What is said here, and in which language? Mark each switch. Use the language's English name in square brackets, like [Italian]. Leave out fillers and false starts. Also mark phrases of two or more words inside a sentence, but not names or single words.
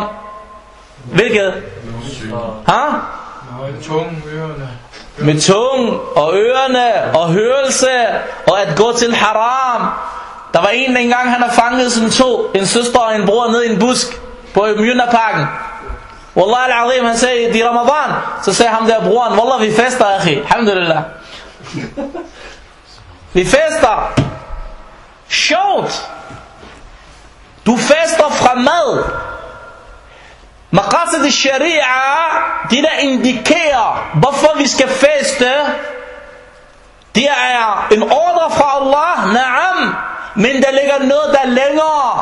[Danish] Hvilket? Med tunge og ørerne og hørelse og at gå til haram. Der var en engang, han har fanget en søster og en bror ned i en busk på Mjønderparken. [Arabic] والله العظيم, [Danish] han sagde, det er Ramadan. Så sagde ham der broren, wallah, vi fester, akhi. Alhamdulillah. Vi fester. Sjovt. Du fester fra mad. [Arabic] مقاصد الشريعة, [Danish] det der indikerer, hvorfor vi skal feste, det er en ordre fra Allah, na'am, men der ligger noget, der er længere.